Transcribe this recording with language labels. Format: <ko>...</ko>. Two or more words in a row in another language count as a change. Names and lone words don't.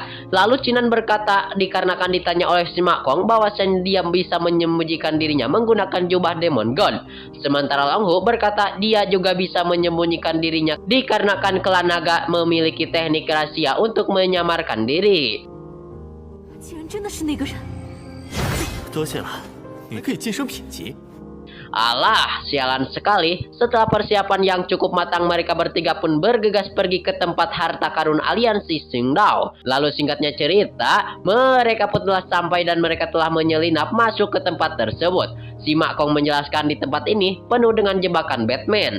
<id>Lalu Chinan berkata dikarenakan ditanya oleh si Ma Kong bahwasanya dia bisa menyembunyikan dirinya menggunakan jubah</id> <en>Demon God.</en> <id>Sementara Long Hu berkata dia juga bisa menyembunyikan dirinya dikarenakan klan naga memiliki teknik rahasia untuk menyamarkan diri.</id> <zh>竟然真的是那个人！多谢了，你可以晋升品级。</zh> <id>Alah, sialan sekali. Setelah persiapan yang cukup matang, mereka bertiga pun bergegas pergi ke tempat harta karun aliansi Xingdao. Lalu singkatnya cerita, mereka pun telah sampai dan mereka telah menyelinap masuk ke tempat tersebut. Si Mak Kong menjelaskan di tempat ini penuh dengan jebakan Batman.</id>